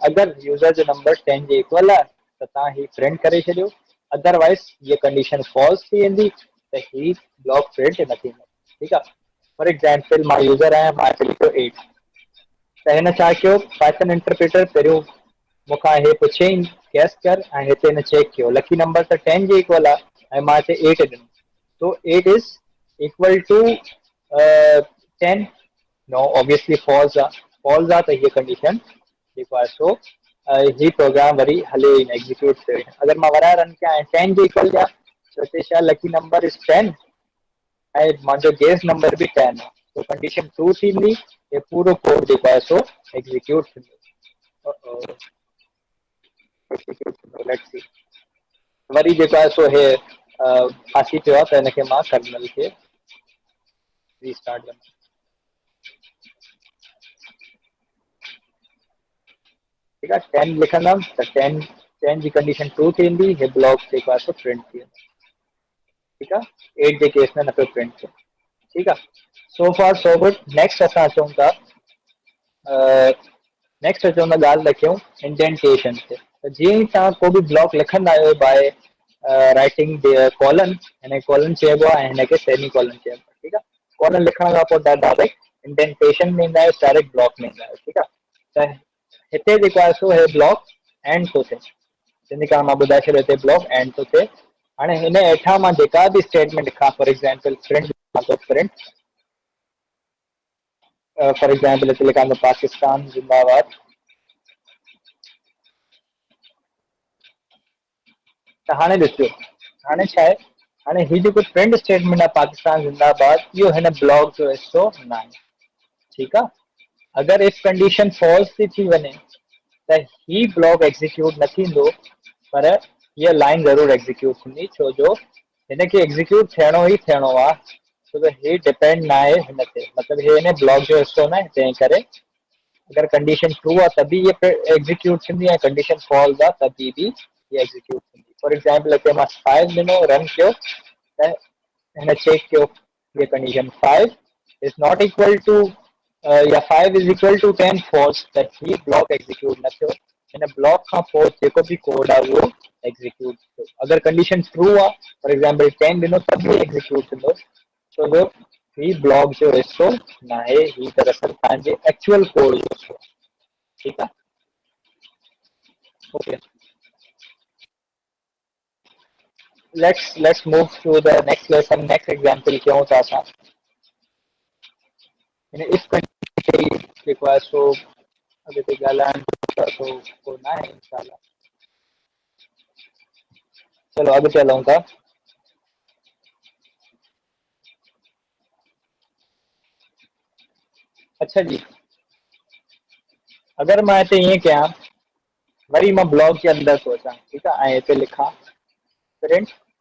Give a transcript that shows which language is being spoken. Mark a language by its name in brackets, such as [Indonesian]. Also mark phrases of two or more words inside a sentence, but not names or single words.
[Sindhi] अगरि यूज़र जो नंबर 10 जे इक्वल आहे त तव्हां ही प्रिंट करे छॾियो, अदरवाइज हीअ [English] condition false [Sindhi] थी वेंदी त ही ब्लॉक प्रिंट न थींदो। ठीकु आहे, [English] for example [Sindhi] मां यूज़र आहियां, मां हिते लिखियो 8, त हिन छा कयो, [English] Python interpreter [Sindhi] पहिरियों मूंखां हे पुछियईं गैस कर, ऐं हिते हिन चेक कयो [English] lucky number [Sindhi] त 10 जे इक्वल आहे ऐं मां हिते 8 ॾिनो, [English] so 8 is equal to 10, no obviously false [Sindhi] आहे। फॉल्स आहे त हीअ कंडीशन जेको आहे सो ही प्रोग्राम वरी हले ई न, एग्जीक्यूट थिए। अगरि मां वराए रन कयां ऐं 10 जे इक्वल ॾियां त हिते छा [English] lucky number is 10 [Sindhi] ऐं मुंहिंजो [English] guess number [Sindhi] बि 10 आहे, तो [English] condition true [Sindhi] थींदी, ये पूरो कोड जेको आहे सो एग्जीक्यूट थींदो। [English] let's see, [Sindhi] वरी जेको आहे सो हे फासी पियो आहे, त हिनखे मां कर्नल खे रीस्टार्ट कंदुमि। [Hindi] ठीक है [Sindhi] 10 लिखंदम त 10 जी [English] condition true [Sindhi] थींदी हे ब्लॉक जेको आहे सो प्रिंट थी वेंदो ठीक आहे 8 जे केस में न पियो प्रिंट थिए ठीक आहे [English] so far so good next [Sindhi] असां अचूं था नेक्स्ट अचूं था ॻाल्हि रखियूं इंडेंटेशन ते त जीअं ई तव्हां को बि ब्लॉक लिखंदा आहियो [English] by writing colon [Sindhi] हिन कॉलन चइबो आहे ऐं हिनखे [English] semi colon [Sindhi] चइबो आहे ठीकु आहे कॉलन लिखण खां पोइ तव्हां [English] direct indentation [Sindhi] में ईंदा आहियो [English] direct block [Sindhi] में ईंदा आहियो ठीकु आहे त हिते जेको आहे सो हे [English] block end [Sindhi] थो थिए जिन खां मां ॿुधाए छॾियो हिते [English] block end [Sindhi] थो थिए हाणे हिन हेठां मां जेका बि स्टेटमेंट लिखां [English] for example print for example [Sindhi] हिते लिखां थो पाकिस्तान जिंदाबाद त हाणे ॾिसो हाणे छा आहे हाणे हीउ जेको [English] print statement [Sindhi] आहे पाकिस्तान जिंदाबाद इहो हिन ब्लॉक जो हिसो न आहे ठीकु आहे अगरि [English] if condition false [Sindhi] थी वञे त ही ब्लॉक एग्जीक्यूट न थींदो पर हीअ लाइन ज़रूरु एग्जीक्यूट थींदी छो जो हिनखे एग्जीक्यूट थियणो ई थियणो आहे छो जो ही डिपेंड न आहे हिन ते मतिलबु हे हिन ब्लॉक जो हिसो न आहे तंहिं करे अगर [English] condition true [Sindhi] आहे तभी ये एग्जीक्यूट थींदी ऐं [English] condition false [Sindhi] आहे तभी भी ये एग्जीक्यूट थींदी [English] for example [Sindhi] हिते मां 5 ॾिनो रन कयो त हिन चेक कयो ये [English] condition 5 is not equal to or 5 is equal to 10 false [Sindhi] त ही ब्लॉक एग्जीक्यूट न थियो हिन ब्लॉक खां पोइ जेको बि कोड आहे उहो एग्जीक्यूट थियो अगरि कंडीशन ट्रू आहे [English] for example [Sindhi] 10 ॾिनो तभी एग्जीक्यूट थींदो छो जो ही ब्लॉक जो हिस्सो न आहे ही दरअसल तव्हांजे [English] actual code [Sindhi] जो हिस्सो आहे ठीकु आहे [English] ओके let's move to the next lesson next example [Sindhi] कयूं था असां हिन [English] if condition [Sindhi] जेको आहे सो अॻिते ॻाल्हाइण सो को न आहे इंशाल्लाह चलो अॻिते हलूं था अच्छा जी अगरि मां हिते ईअं कयां वरी मां ब्लॉक जे अंदरि थो अचां ठीकु आहे ऐं हिते लिखां प्रिंट